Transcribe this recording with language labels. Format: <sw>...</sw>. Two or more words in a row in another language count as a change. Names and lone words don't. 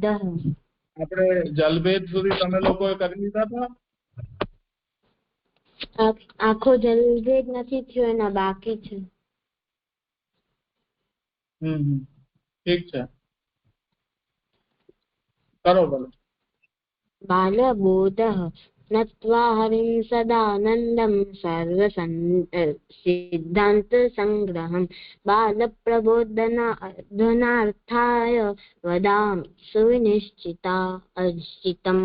<gu>આપણે જલભેદ સુધી તમે લોકોએ કરી લીધા હતા? આખો જલભેદ નથી થયો, એના બાકી છે. ઠીક છે, કરો ભલે.</gu> <sa>बालबोधः नत्वा हरिं सदानन्दं सर्वसिद्धान्तसङ्ग्रहं बालप्रबोधनार्थाय वदामि सुनिश्चितम्.</sa>